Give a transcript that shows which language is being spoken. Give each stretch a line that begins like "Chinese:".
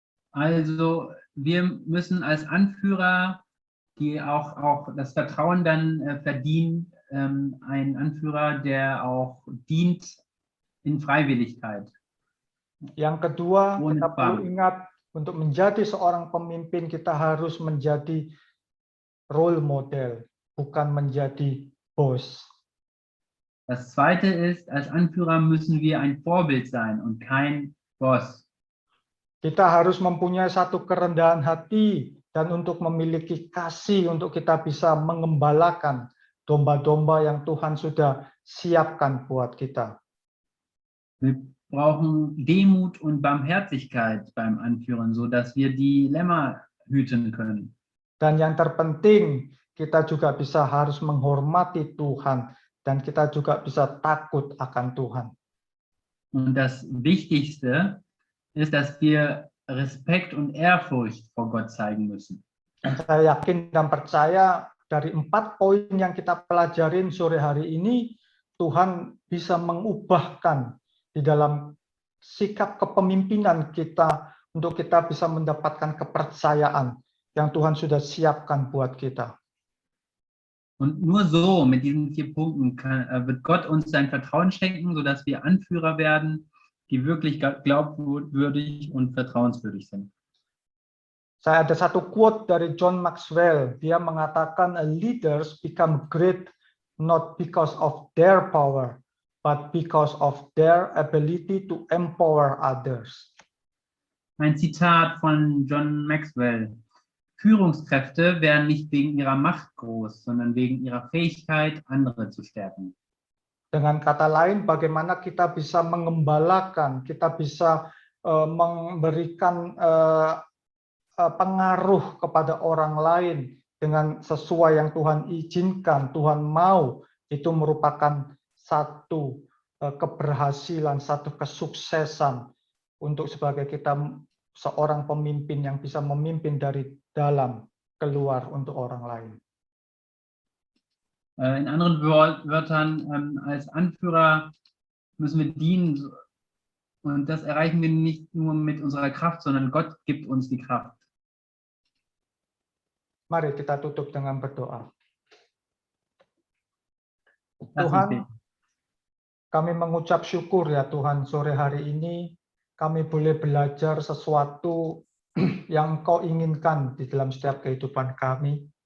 German: Also wir müssen als Anführer, die auch das Vertrauen dann verdienen, ein Anführer, der auch dient in Freiwilligkeit.
Indonesian: Yang kedua,
German: Ohne
Indonesian: kita perlu
German: Zwang.
Indonesian: ingat untuk menjadi seorang pemimpin kita harus menjadi role model, bukan menjadi bos.
German: Das Zweite ist, als Anführer müssen wir ein Vorbild sein und kein Boss.
Indonesian: Kita harus mempunyai satu kerendahan hati dan untuk memiliki kasih untuk kita bisa mengembalakan domba-domba yang Tuhan sudah siapkan buat kita.
German: Wir brauchen Demut und Barmherzigkeit beim Anführen, sodass wir die Lämmer hüten können.
Indonesian: Dan yang terpenting, kita juga harus menghormati Tuhan dan kita juga bisa takut akan Tuhan.
German: Und das Wichtigste ist, dass wir Respekt und Ehrfurcht vor Gott zeigen müssen.
Indonesian: Dan saya yakin dan percaya dari 4 poin yang kita pelajarin sore hari ini, Tuhan bisa mengubahkan di dalam sikap kepemimpinan kita untuk kita bisa mendapatkan kepercayaan yang Tuhan sudah siapkan buat kita.
German: Und nur so, mit diesen 4 Punkten, wird Gott uns sein Vertrauen schenken, sodass wir Anführer werden, die wirklich glaubwürdig und vertrauenswürdig sind.
Indonesian: Saya ada satu quote dari John Maxwell. Dia mengatakan,
English: leaders become great not because of their power, but because of their ability to empower others.
German: Ein Zitat von John Maxwell. Führungskräfte werden nicht wegen ihrer Macht groß, sondern wegen ihrer Fähigkeit, andere zu stärken.
Indonesian: Dengan kata lain, bagaimana kita bisa mengembalakan, kita bisa memberikan pengaruh kepada orang lain dengan sesuai yang Tuhan izinkan, Tuhan mau, itu merupakan satu keberhasilan, satu kesuksesan untuk sebagai kita seorang pemimpin yang bisa memimpin dari dalam keluar untuk orang lain.
German: In anderen Wörtern, als Anführer müssen wir dienen. Und das erreichen wir nicht nur mit unserer Kraft, sondern Gott gibt uns die Kraft.
Indonesian: Mari kita tutup dengan berdoa.
German: Lass uns
Indonesian: Tuhan,
German: beten.
Indonesian: kami mengucap syukur ya Tuhan, sore hari ini kami boleh belajar sesuatu yang Engkau inginkan di dalam setiap kehidupan kami.